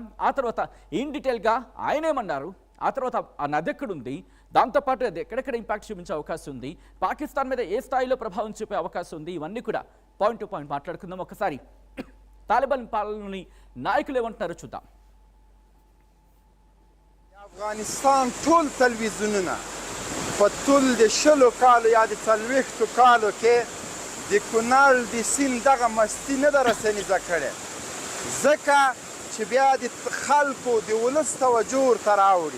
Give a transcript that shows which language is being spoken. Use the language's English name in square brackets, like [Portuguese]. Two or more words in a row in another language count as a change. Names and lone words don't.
[Telugu] ఆ తర్వాత [English] in detailga [Telugu] ఆయన ఏమన్నారు, ఆ తర్వాత ఆ నది ఎక్కడుంది, దాంతోపాటు అది ఎక్కడెక్కడ ఇంపాక్ట్ చూపించే అవకాశం ఉంది, పాకిస్తాన్ మీద ఏ స్థాయిలో ప్రభావం చూపే అవకాశం ఉంది, ఇవన్నీ కూడా [English] point to point [Telugu] మాట్లాడుకుందాం. ఒకసారి తాలిబాన్ పాలనలోని నాయకులు ఏమంటున్నారో చూద్దాం. [Pashto] افغانستان ټول تلویزیونونه په ټول د شلو کالو یا د څلوېښتو کالو کې د کونړ د سیند دغه مستي نه ده رسنیزه کړې، ځکه چې بیا د خلکو د ولس توجه ورته راوړي.